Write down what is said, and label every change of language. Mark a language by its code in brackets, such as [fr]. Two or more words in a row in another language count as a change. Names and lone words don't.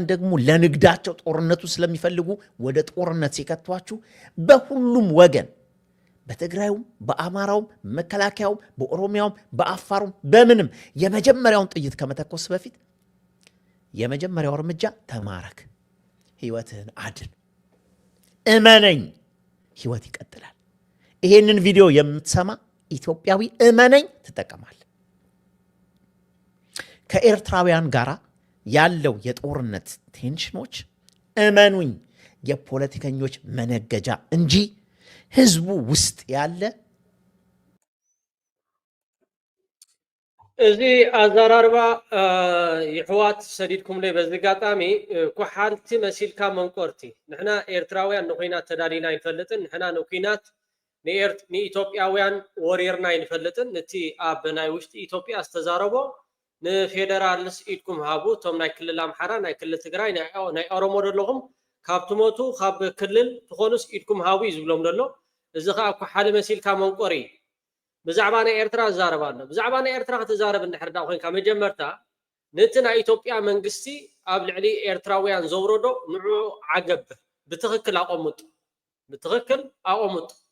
[am] ደግሞ ለንግዳቸው ጦርነቱ ስለሚፈልጉ ወደ ጦርነት ሲከቷችሁ በሁሉም ወገን በትግራዩም በአማራውም መከላከያውም በኦሮሚያውም በአፋሩም በምንም የመጀመሪያውን ጥይት ከመተኮስ በፊት የመጀመሪያው እርምጃ ተማረክ፣ ህይወትህን አድን። እመነኝ፣ ህይወት ይቀጥላል። ይሄንን ቪዲዮ የምትሰማ ኢትዮጵያዊ እመነኝ ትጠቀማል። ከኤርትራውያን ጋር ያለው የጦርነት ቴንሽኖች እመኑኝ የፖለቲከኞች መነገጃ እንጂ ህዝቡ ውስጥ ያለ [ti] እዚ አዘራርባ ይሕዋት ሰዲድኩም ላይ በዚህ ጋጣሚ ኩሓልቲ መሲልካ መንቆርቲ ንሕና ኤርትራውያን ንኩናት ተዳሊና ይንፈልጥን ንሕና ንኩናት ንኢትዮጵያውያን ወሪርና ይንፈልጥን ነቲ ኣብ ናይ ውሽጢ ኢትዮጵያ ዝተዛረቦ ንፌደራልስ ኢድኩም ሃቡ እቶም ናይ ክልል ኣምሓራ ናይ ክልል ትግራይ ናይ ኦሮሞ ዘለኹም ካብ ትሞቱ ካብ ክልል ትኾኑስ ኢድኩም ሃቡ እዩ ዝብሎም ዘሎ። እዚ ከዓ ኩሓሊ መሲልካ መንቆሪ ብዛዕባ ናይ ኤርትራ ዝዛረብ ኣሎ። ብዛዕባ ናይ ኤርትራ ክትዛረብ እንድሕር ዳ ኮይንካ መጀመርታ ነቲ ናይ ኢትዮጵያ መንግስቲ ኣብ ልዕሊ ኤርትራውያን ዘውረዶ ንዕኡ ዓገብ ብትክክል ኣቆሙጥ፣ ብትክክል ኣቆሙጥ።